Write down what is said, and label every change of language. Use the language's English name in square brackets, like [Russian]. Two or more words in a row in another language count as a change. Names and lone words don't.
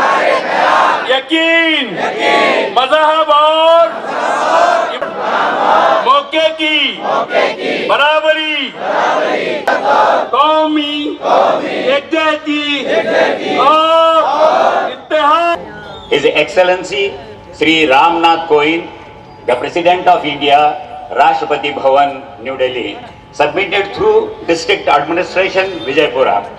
[Urdu] یقین مذہب اور موقعے کی برابری قومی یکجہتی اور اتحاد. [English] His Excellency Sri Ramnath Kovind, the President of India, Rashtrapati Bhavan, New Delhi, submitted through District Administration, Vijaypura.